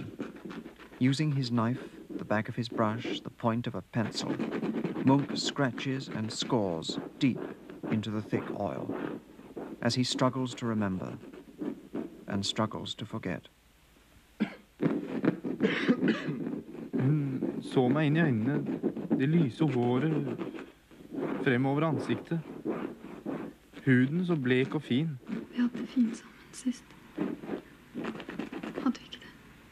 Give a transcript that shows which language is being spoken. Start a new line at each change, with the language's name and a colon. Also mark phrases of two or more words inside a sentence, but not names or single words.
English: Using his knife, the back of his brush, the point of a pencil, Munch scratches and scores deep into the thick oil. as he struggles to remember and struggles to forget.
Norwegian: Hun så meg inn I øynene, det lyse håret fremover ansiktet. Huden så blek og fin. Vi hadde det fint sammen sist. Hadde vi ikke det?